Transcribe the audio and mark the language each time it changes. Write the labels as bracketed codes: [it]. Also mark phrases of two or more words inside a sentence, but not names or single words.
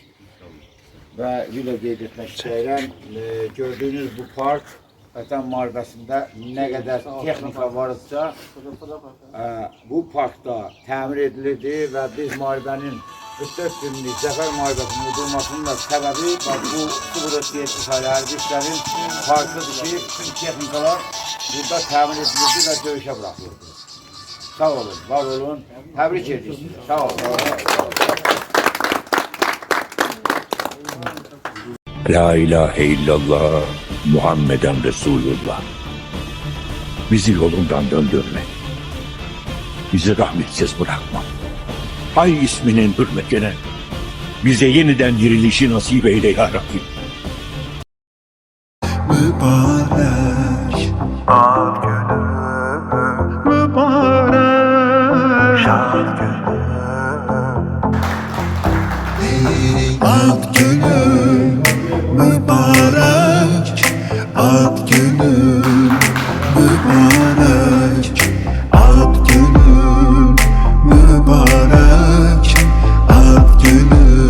[az] Və bir də qeyd etmək istəyirəm, gördüyünüz bu park Vətən müharibəsində nə qədər texnika varsa bu parkda təmir edilirdi və biz müharibənin 44 günlük Zəfər müharibəsinin udulmasının da səbəbi bu 037 saylı hərbi hissənin parkıdır ki, bütün texnikalar burada təmir edilirdi və döyüşə bırakılırdı. Sağ olun, var olun, təbrik edirik sizi, sağ olun. [ar] لا إله إلا الله محمد رسول الله. [tr] Bizi yolundan döndürme. Bizi rahmetsiz bırakma. Hay isminin hürmetine bize yeniden dirilişi nasip eyle ya Rabbi. [az] Mübarek ad günü, mübarek şad günü, ad günü, mübarek ad günü, mübarek ad günü, mübarek ad günü,